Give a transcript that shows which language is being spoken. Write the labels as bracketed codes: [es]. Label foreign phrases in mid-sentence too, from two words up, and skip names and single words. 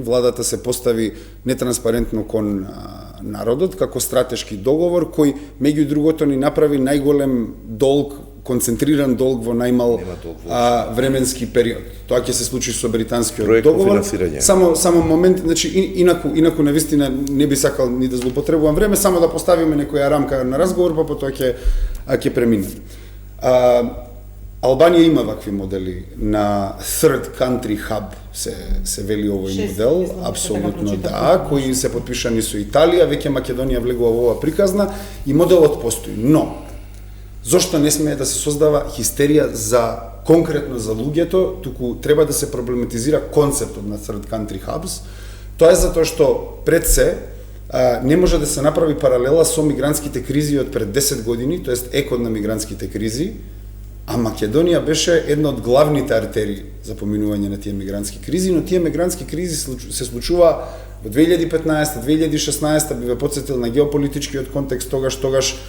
[mk] Владата се постави нетранспарентно кон народот како стратешки договор кој меѓу другото ни направи најголем долг, концентриран долг во најмал временски период. Тоа ќе се случи со британскиот договор. Само момент, значи инаку навистина не би сакал ни да злоупотребувам време, само да поставиме некоја рамка на разговор, па потоа ќе преминеме. Албанија има вакви модели на [en] third country hub, [mk] се вели овој модел, апсолутно да, кои се подпишани со Италија, веќе Македонија влегува во ова приказна и моделот постои. Но, зошто не смее да се создава хистерија конкретно за луѓето, туку треба да се проблематизира концептот на [en] third country hubs. [mk] Тоа е затоа што пред се не може да се направи паралела со мигрантските кризи од пред 10 години, тоест екот на мигрантските кризи, а Македонија беше една од главните артерии за поминување на тие мигрантски кризи, но тие мигрантски кризи се случува во 2015-2016, би ве потсетил на геополитичкиот контекст, тогаш